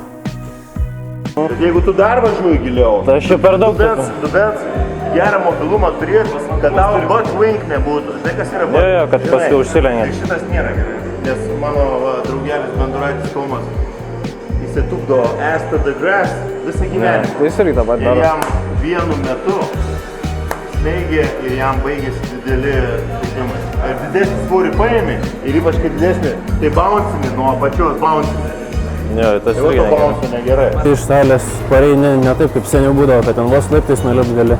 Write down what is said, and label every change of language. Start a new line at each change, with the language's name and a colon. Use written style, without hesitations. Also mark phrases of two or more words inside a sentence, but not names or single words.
Lithuanian: Jeigu tu dar važiuoji giliau, Tai aš jau per daug tu bent gerą mobilumą turėtų, kad tavo
English: butt wink
Lithuanian: nebūtų. Žinai, kas yra butt? Jo, kad paskui užsilenkia. Tai šitas nėra gerai, nes mano draugelis benduraitis Tomas, jisai tupdo
English: ass to the grass
Lithuanian: visą gyvenimą. Tai jis irgi tą patį Ir daro. jam vienu metu smeigė ir jam baigėsi dideli žaidimai. Ir didesnį svorį paėmė ir ypač kai didesnį, tai bouncini nuo apačios bouncini. Jo, tas Tai va to bounce negerai. Iš salės pareini ne taip, kaip seniau būdavo, kad ten vos laiptais nulipt gali.